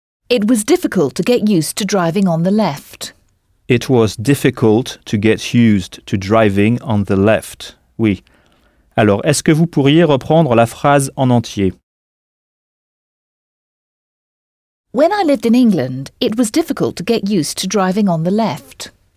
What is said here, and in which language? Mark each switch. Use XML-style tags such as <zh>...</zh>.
<en>It was difficult to get used to driving on the left. It was difficult to get used to driving on the left.</en> <fr>Oui. Alors, est-ce que vous pourriez reprendre la phrase en entier?</fr> <en>When I lived in England, it was difficult to get used to driving on the left.</en>